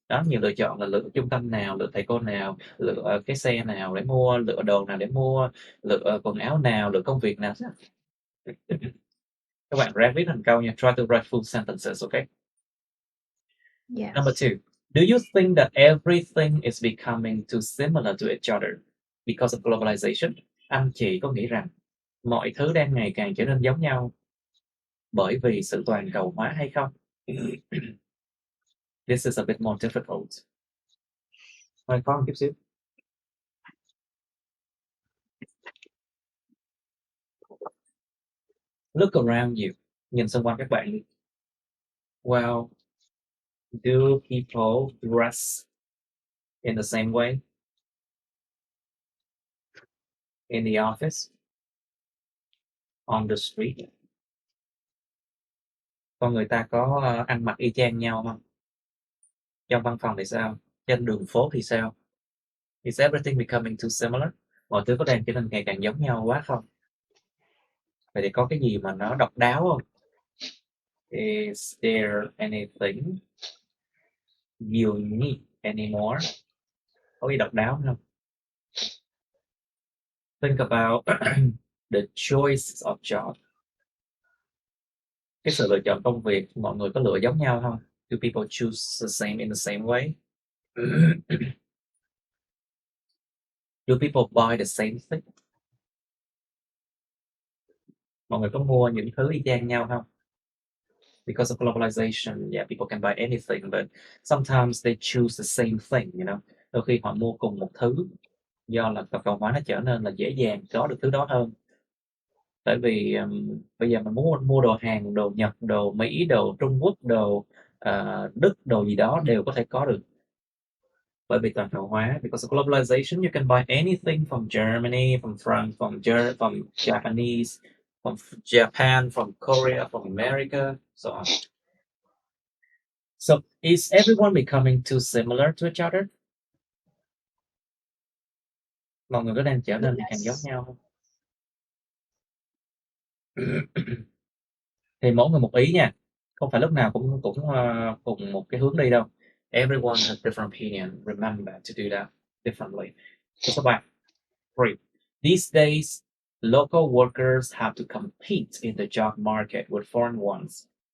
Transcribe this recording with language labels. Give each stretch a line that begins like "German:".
Vietnamese: Đó, nhiều lựa chọn là lựa trung tâm nào, lựa thầy cô nào, lựa cái xe nào để mua, lựa đồ nào để mua, lựa quần áo nào, lựa công việc nào. Các bạn ráng viết thành câu nha.
English: Try to write full sentences, okay? Yes. Number two, do you think that everything is becoming too similar to each other because of globalization?
Vietnamese: Anh chị có nghĩ rằng mọi thứ đang ngày càng trở nên giống nhau bởi vì sự toàn cầu hóa hay không?
English: This is a bit more difficult.
Vietnamese: Hơi khó một chút xíu.
English: Look around you.
Vietnamese: Nhìn xung quanh các bạn đi.
English: Well, do people dress in the same way? In the office? On the street?
Vietnamese: Con người ta có ăn mặc y chang nhau không? Trong văn phòng thì sao? Trên đường phố thì sao?
English: Is everything becoming too similar?
Vietnamese: Mọi thứ có đang trở nên ngày càng giống nhau quá không? Vậy thì có cái gì mà nó độc đáo không?
English: Is there anything unique anymore?
Vietnamese: Có gì độc đáo không?
English: Think about the choice of job.
Vietnamese: Cái sự lựa chọn công việc, mọi người có lựa giống nhau không?
English: Do people choose the same in the same way? Do people buy the same thing?
Vietnamese: Mọi người có mua những thứ y chang nhau không?
English: Because of globalization, yeah, people can buy anything, but sometimes they choose the same thing, you know.
Vietnamese: Đôi khi họ mua cùng một thứ, do là toàn cầu hóa nó trở nên là dễ dàng có được thứ đó hơn. Tại vì bây giờ mình muốn mua đồ Hàn, đồ Nhật, đồ Mỹ, đồ Trung Quốc, đồ Đức, đồ gì đó đều có thể có được. Bởi vì toàn cầu hóa,
English: because of globalization, you can buy anything from Germany, from France, from Japanese, from Japan, from Korea, from America, so on. So is everyone becoming too similar to each other?
Vietnamese: Mọi người có đang trở nên càng giống nhau không? Thì mỗi người một ý nha, không phải lúc nào cũng cùng một cái hướng đi đâu.
English: Everyone has different opinion. Remember to do that differently. So
Vietnamese: các bạn,
English: these days, local workers have to compete in the job market with foreign ones.